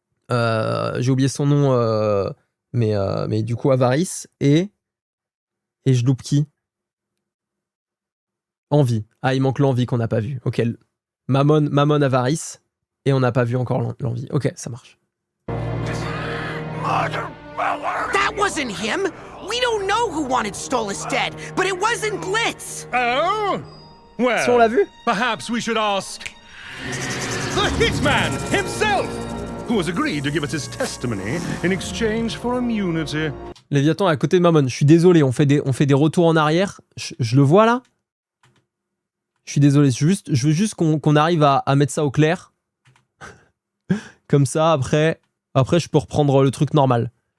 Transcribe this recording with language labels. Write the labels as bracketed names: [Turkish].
[French] J'ai oublié son nom, mais du coup Avarice et je loupe qui? Envie. Ah, il manque l'envie qu'on n'a pas vu. Ok. Mammon, Avarice et on n'a pas vu encore l'envie. Ok, ça marche. [English] That wasn't him! We don't know who wanted Stolas dead, but it wasn't Blitz! Oh? Well, [French] Si on l'a vu? [English] perhaps we should ask the Hitman himself, who has agreed to give us his testimony in exchange for immunity. [French] Léviathan est à côté de Mammon. Je suis désolé, on fait des retours en arrière. Je le vois là? Je suis désolé, je veux juste qu'on arrive à mettre ça au clair. Comme ça, après, je peux reprendre le truc normal.